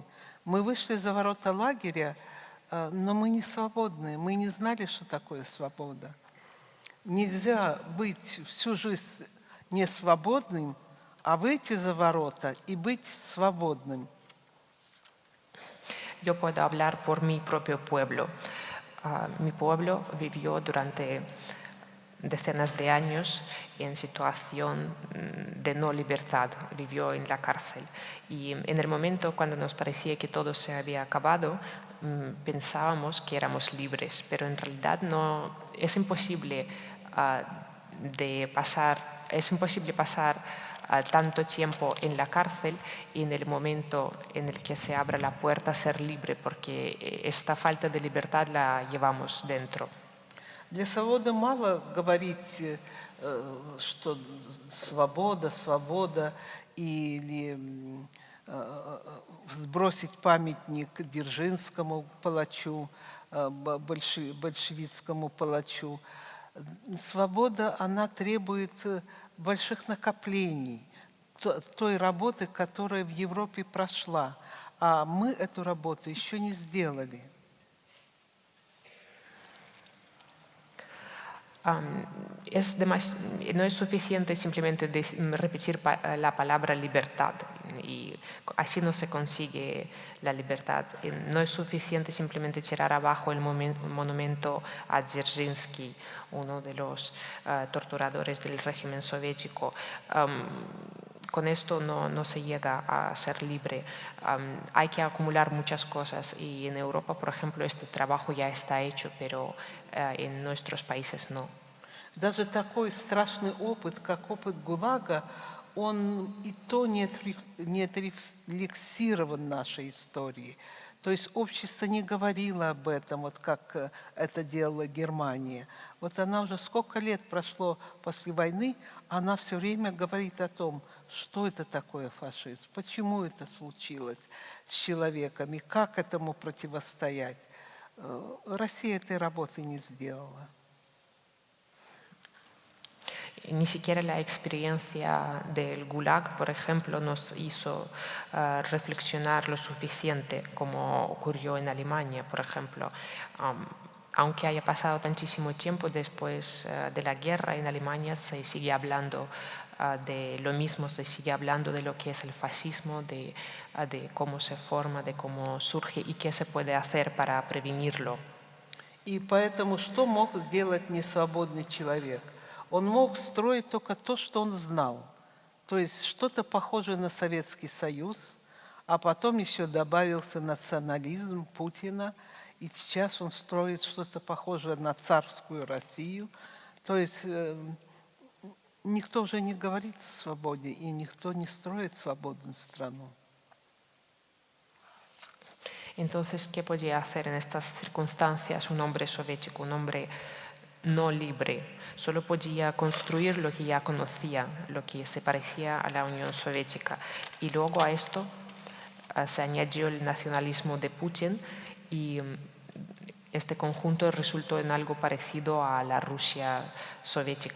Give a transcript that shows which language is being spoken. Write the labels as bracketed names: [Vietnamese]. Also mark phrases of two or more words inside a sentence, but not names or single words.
[Russian] Мы вышли за ворота лагеря, но мы не свободны, мы не знали, что такое свобода. Nельзя быть всю жизнь не свободным, a выйти за ворота y быть свободным. [Spanish] Yo puedo hablar por mi propio pueblo. Mi pueblo vivió durante decenas de años en situación de no libertad, vivió en la cárcel. Y en el momento cuando nos parecía que todo se había acabado, pensábamos que éramos libres, pero en realidad no, es imposible pasar tanto tiempo en la cárcel y en el momento en el que se abra la puerta ser libre, porque esta falta de libertad la llevamos dentro. [Russian] Для свободы мало говорить, что свобода, свобода, или сбросить памятник Дзержинскому палачу, большевистскому палачу. Свобода, она требует больших накоплений, той работы, которая в Европе прошла, а мы эту работу еще не сделали. [Spanish] No es suficiente simplemente repetir la palabra libertad y así no se consigue la libertad. No es suficiente simplemente tirar abajo el monumento a Dzerzhinsky, uno de los torturadores del régimen soviético. Con esto no se llega a ser libre. Hay que acumular muchas cosas y en Europa, por ejemplo, este trabajo ya está hecho, pero en nuestros países no. [Russian] Даже такой страшный опыт, как опыт ГУЛАГа, он и то не отрефлексирован нашей историей. То есть общество не говорило об этом, вот как это делала Германия. Вот она уже сколько лет прошло после войны, она все время говорит о том, что это такое фашизм, почему это случилось с человеком и как этому противостоять. Россия этой работы не сделала. [Spanish] Ni siquiera la experiencia del Gulag, por ejemplo, nos hizo reflexionar lo suficiente como ocurrió en Alemania, por ejemplo. Aunque haya pasado tantísimo tiempo después de la guerra, en Alemania se sigue hablando de lo mismo, se sigue hablando de lo que es el fascismo, de cómo se forma, de cómo surge y qué se puede hacer para prevenirlo. [Russian] И поэтому что мог сделать несвободный человек? Он мог строить только то, что он знал. То есть что-то похожее на Советский Союз, а потом еще добавился национализм Путина, и сейчас он строит что-то похожее на царскую Россию. То есть никто уже не говорит о свободе, и никто не строит свободную страну. [Spanish] Entonces, ¿qué podía hacer en estas circunstancias un hombre soviético, un hombre no libre? Solo podía construir lo que ya conocía, lo que se parecía a la Unión Soviética. Y luego a esto se añadió el nacionalismo de Putin y este conjunto resultó en algo parecido a la Rusia soviética.